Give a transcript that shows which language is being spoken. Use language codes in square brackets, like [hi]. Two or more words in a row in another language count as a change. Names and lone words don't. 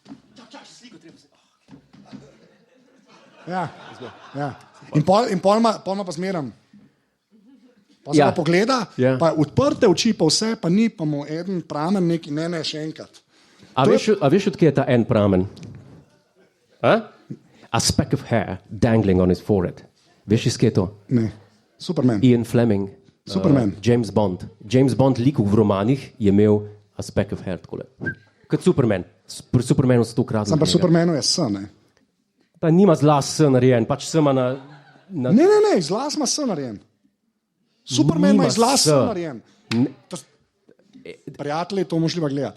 [sl] Ja. Ja. In pol ima pa zmeram. Pa se Ja. pa pogleda, Ja. pa odprte oči, pa vse, pa ni, pa mu eden pramen neki, ne, še enkrat. A veš, odkje je ta en pramen? [en] A speck of hair dangling on his forehead. [sl] Veš, iz kje je to? Ne. Superman. Ian Fleming. Superman. James Bond. James Bond likov v romanih je imel [en] a speck of hair [sl] takole. Kot Superman. Pri Supermanu 100-krat. Sam pa Supermanu je S, ne. Pa nima z las S narejen, pač sem na... Ne, iz las ima S narejen. Superman ima Nima iz las S S. narejen. Prijatelji, to moš li pa gledati.